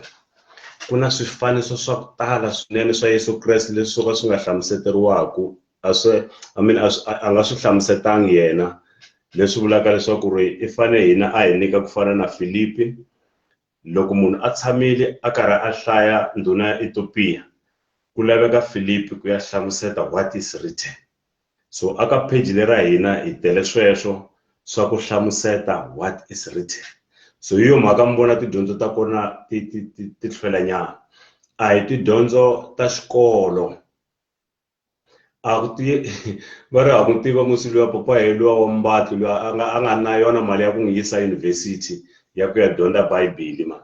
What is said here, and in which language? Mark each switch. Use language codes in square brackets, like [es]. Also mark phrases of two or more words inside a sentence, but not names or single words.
[ts] Ku na swifaniso swa ku tala swinene swa Yesu Kreste leswi swo ka swi nga hlamuseteriwaku a nga swi hlamusetangi yena leswi vulaka leswaku ri i fane hina a hi nyika ku fana na Filipi loko munhu a tshamile a karhi a hlaya ndhuna ya Ethiopia ku laveka Filipi ku ya hlamuseta [en] what is written. [ts] So aka page lera hina hi tele sweswo swa ku hlamuseta [en] what is written. [ts] So hiyo mhaka mi vona tidyondzo ta kona ti hlwela nyana a hi tidyondzo ta xikolo a ku va ri ha ku tiva musi luya papa luwa wa Mbatli luya a nga na yona mali ya ku n'wi yisa university ya ku ya dyondza Bibele man.